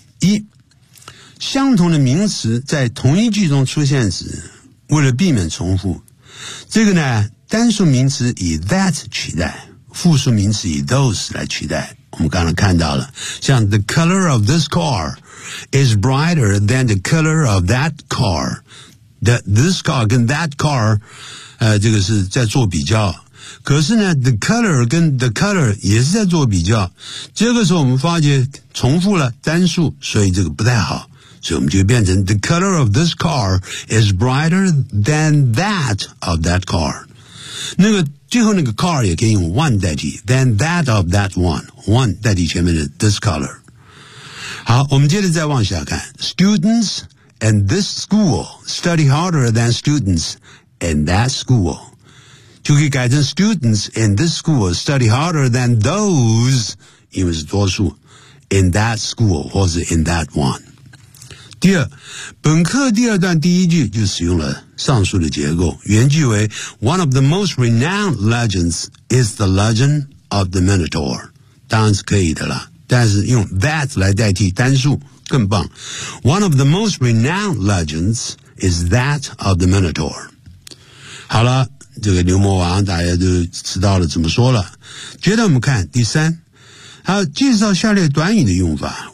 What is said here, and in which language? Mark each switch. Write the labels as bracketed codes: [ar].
[zh] 一，相同的名词在同一句中出现时，为了避免重复，这个呢，单数名词以 that 取代，复数名词以 those 来取代。我们刚才看到了，像 [en] the color of this car is brighter than the color of that car. That this car 跟 that car, [zh] 这个是在做比较。可是呢 , [en] the color [zh] 跟 the color 也是在做比较。这个时候我们发觉重复了单数，所以这个不太好。所以我们就变成 [en] the color of this car is brighter than that of that car. [zh] 那个最后那个 car 也可以用 one 代替 [en] than that of that one， [zh] one 代替前面的 this color。好，我们接着再往下看。 [en] Students in this school study harder than students in that school， [zh] 就可以改成 [en] Students in this school study harder than those， [zh] 因为是多数 [en] in that school 或是 in that one。 [zh] 第二，本课第二段第一句就使用了上述的结构，原句为 [en] One of the most renowned legends is the legend of the Minotaur， [zh] 当然是可以的啦，但是用 that 来代替单数更棒。 [en] One of the most renowned legends is that of the Minotaur。 [zh] 好了，这个牛魔王大家都知道了怎么说了。接着我们看第三，好，介绍下列短语的用法。